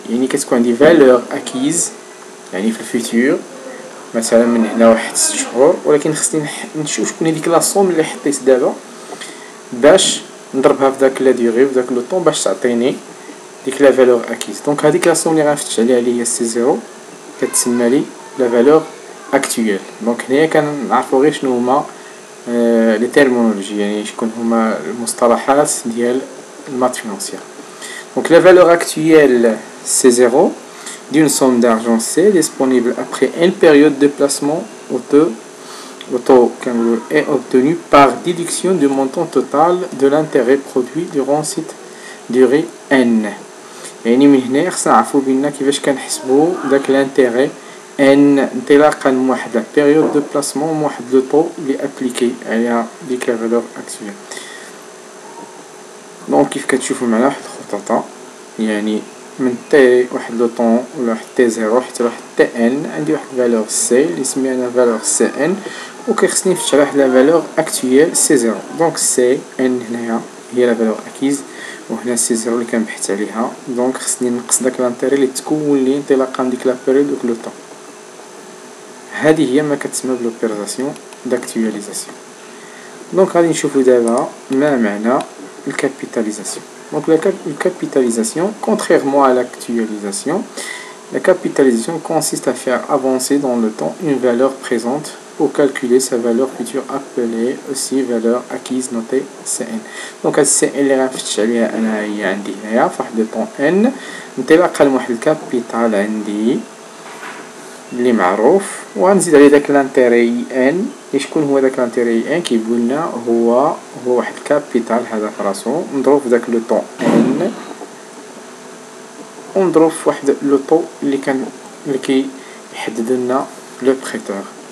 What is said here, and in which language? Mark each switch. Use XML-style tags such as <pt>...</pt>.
<ar>يعني كتكون عندي فالور اكيز يعني في الفيتور مثلا من هنا واحد 6 شهور، ولكن خصني نشوف شكون هي ديك لا صوم اللي حطيت دابا باش نضربها في داك لا ديوري في داك لو طون باش تعطيني ديك لا فالور اكيز. دونك هذيك لا صوم اللي غنفتش عليها اللي هي سي زيرو كتسمى لي لا فالور actuel. دونك هنايا كنعرفوا غير شنو هما لي تيرمونولوجي، يعني شكون هما المصطلحات ديال المات فينانسيير.</ar> <fr>دونك لا فالور actuelle c'est 0 d'une somme d'argent C disponible après une période de placement au taux est obtenu par déduction du montant total de l'intérêt produit durant cette durée N.</fr> <ar>يعني من هنا خصنا نعرفوا بان كيفاش كنحسبوا داك l'intérêt ان انطلاقا من واحد لا بيريود دو بلاسمون من واحد لو طو اللي ابليكي عليها ديك لا فالور اكطويل. دونك كيف كتشوفوا معنا واحد الخطوطه، يعني من تي واحد لو طون ولا واحد تي زيرو حتى واحد تي ان عندي واحد فالور سي اللي سميها انا فالور سي ان، وكيخصني نفتش على واحد لا فالور اكطويل سي زيرو. دونك سي ان هنايا هي لا فالور اكيز، وهنا سي زيرو اللي كنبحث عليها. دونك خصني نقص داك لانتيري اللي تكون لي انطلاقا من ديك لا بيريود دوك لو طون. هذه هي ما كتسمى بلوبيراسيون داكتواليزاسيون. دونك غادي نشوفوا دابا ما معنى الكابيتاليزاسيون. دونك الكابيتاليزاسيون</ar> <fr>contrairement à l'actualisation La capitalisation consiste à faire avancer dans le temps une valeur présente pour calculer sa valeur future appelée aussi valeur acquise notée Cn.</fr> <ar>دونك هاد Cn اللي غنفتش عليها انا هي عندي هنايا فواحد لو طون n انطلاقا من واحد الكابيتال عندي اللي معروف، وغنزيد عليه داك لانتيري ان. شكون هو داك لانتيري ان؟ كيقول لنا هو واحد الكابيتال هذا فراسو نضرب في داك لو طون ان ونضرب في واحد لو طو اللي كيحدد لنا لو بريتور.</ar>